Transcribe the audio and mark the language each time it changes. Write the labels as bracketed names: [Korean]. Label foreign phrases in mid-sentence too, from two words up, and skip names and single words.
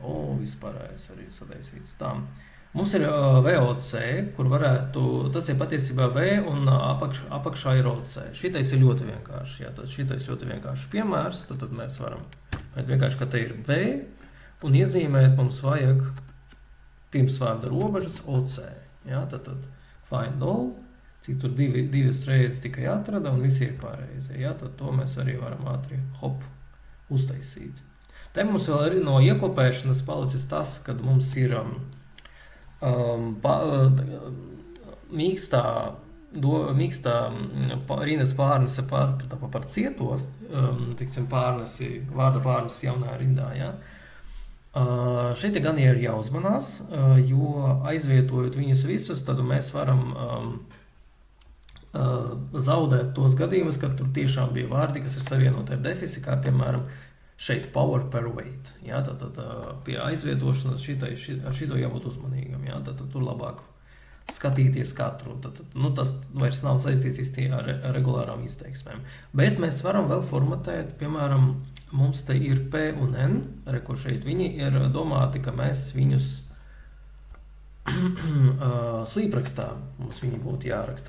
[Latvian] Vispārējais arī sadaisīts tā. Mums ir VOC, kur varētu, tas ir patiesībā V un apakšā ir OC. Šitais ir ļoti vienkārši. Jā, tad šitais ļoti vienkārši piemērs, tad mēs varam, bet vienkārši, ka te ir V un iezīmēt mums vajag pirmsvārda robežas OC. Ja? Tad find all, cik tur divas reizes tikai atrada un visi ir pareizi. Ja? Tad to mēs arī varam ātri uztaisīt. Te mums vēl arī no iekopēšanas palicis tas, kad mums ir mīkstā rindas pārnese par cieto, tiksim, vārda pārnesi jaunā rindā, ja? Šeit gan ir jāuzmanās, jo aizvietojot viņus visus, tad mēs varam zaudēt tos gadījumus, kad tur tiešām bija vārdi, kas ir savienoti ar defisi, kā piemēram šeit [English] power per weight. [Latvian] Ja? Tad pie aizvietošanas ar šito jābūt uzmanīgam. Ja? Tad tur labāk skatīties katru. Tas vairs nav saistīts īsti ar regulārām izteiksmēm. Bet mēs varam vēl formatēt, piemēram, mums te ir P un N, ko šeit viņi ir domāti, ka mēs viņus slīprakstā mums viņi būtu jāraksta.